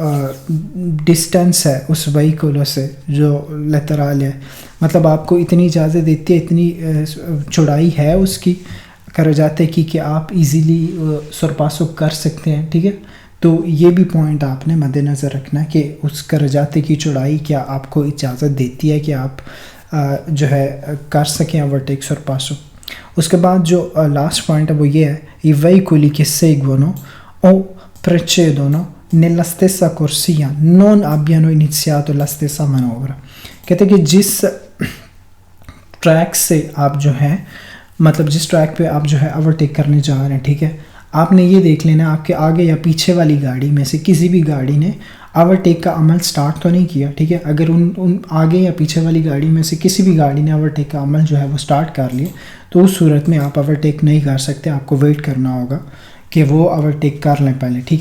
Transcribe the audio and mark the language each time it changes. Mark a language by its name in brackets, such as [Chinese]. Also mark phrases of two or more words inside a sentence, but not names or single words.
[Urdu] ڈسٹینس ہے اس وہیکل سے جو لیترال ہے، مطلب آپ کو اتنی اجازت دیتی ہے، اتنی چوڑائی ہے اس کی کرجاتے کی کہ آپ ایزیلی سورپاسو کر سکتے ہیں، ٹھیک ہے۔ تو یہ بھی پوائنٹ آپ نے مد نظر رکھنا ہے کہ اس کرجاتے کی چوڑائی کیا آپ کو اجازت دیتی ہے کہ آپ جو ہے کر سکیں اوورٹیک سورپاسو۔ اس کے بعد جو لاسٹ پوائنٹ ہے وہ یہ ہے، [Italian] i veicoli che seguono o precedono nella stessa corsia non abbiano iniziato la stessa manovra، [Urdu] کہتے ہیں کہ جس ٹریک سے آپ جو ہے، مطلب جس ٹریک پہ آپ جو ہے اوورٹیک کرنے جا رہے ہیں، ٹھیک ہے، آپ نے یہ دیکھ لینا آپ کے آگے یا پیچھے والی گاڑی میں سے کسی بھی گاڑی نے اوورٹیک کا عمل سٹارٹ تو نہیں کیا، ٹھیک ہے۔ اگر ان آگے یا پیچھے والی گاڑی میں سے کسی بھی گاڑی نے اوورٹیک کا عمل جو ہے وہ سٹارٹ کر لیا تو اس صورت میں آپ اوورٹیک نہیں کر سکتے، آپ کو ویٹ کرنا ہوگا کہ وہ اوورٹیک کر لیں پہلے، ٹھیک ہے۔